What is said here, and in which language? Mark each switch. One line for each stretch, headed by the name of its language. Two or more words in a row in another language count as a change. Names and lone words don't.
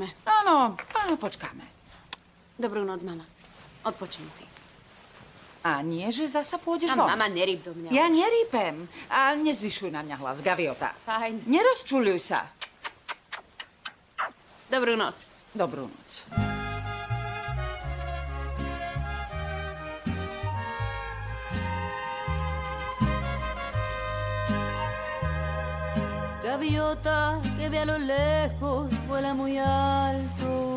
Slovak: Áno, počkáme. Dobrú noc, mama. Odpočím si. A nie, že zasa pôjdeš von? Mama, nerýp do mňa. Ja nerýpem. A nezvyšuj na mňa hlas, Gaviota. Fajn. Nerozčuľuj sa. Dobrú noc. Dobrú noc.
Spanish: Gaviota que ve a lo lejos vuela muy alto.